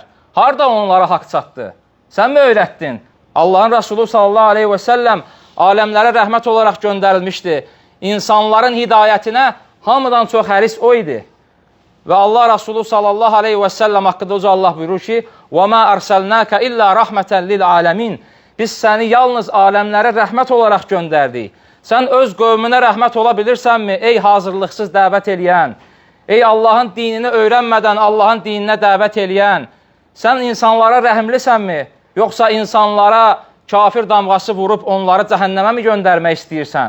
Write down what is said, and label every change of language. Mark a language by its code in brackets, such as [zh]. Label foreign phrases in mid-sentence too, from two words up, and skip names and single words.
[az] Harada onlara haqq çatdı? Sən mi öyrətdin? Allahın Rasulü [ar] صلى الله عليه وسلم [az] aləmlərə rəhmət olaraq göndərilmişdi. İnsanların hidayətinə hamıdan çox həris o idi. Və Allah Rasulü [ar] صلى الله عليه وسلم [az] haqqında uca Allah buyurur ki, [ar] وَمَا أَرْسَلْنَاكَ إِلَّا رَحْمَةً لِلْعَالَمِينَ [az] Biz səni yalnız aləmlərə rəhmət olaraq göndərdik. Sən öz qövmünə rəhmət ola bilirsənmi, ey hazırlıqsız dəvət eləyən? Ey Allahın dinini öyrənmədən Allahın dininə dəvət eləyən? Sən insanlara rəhimlisənmi? Yoxsa insanlara kafir damğası vurub onları cəhənnəmə mi göndərmək istəyirsən?